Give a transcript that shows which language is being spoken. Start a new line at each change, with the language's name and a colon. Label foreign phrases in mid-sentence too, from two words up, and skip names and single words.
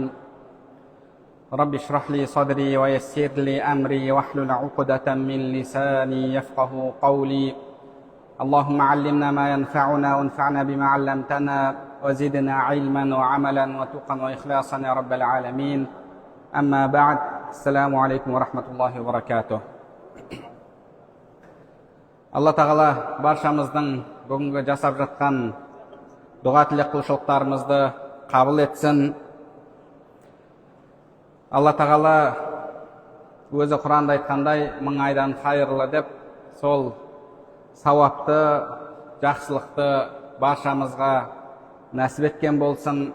Arabic: رب اشرح لي صدري ويسر لي أمري واحلل عقدة من لساني يفقه قولي. اللهم علمنا ما ينفعنا وانفعنا بما علمتنا وزدنا علما وعملا وتقا وإخلاصا يا رب العالمين. أما بعد، السلام عليكم ورحمة الله وبركاته.
Kazakh: Алла тағала баршамыздың бүгінгі жасап жатқан дұға тілек құлшылықтарымызды қабыл етсін. Алла тағала өзі Құранда айтқандай, 1000 айдан хайырлы деп, сол сауапты, жақсылықты баршамызға нәсіп еткен болсын.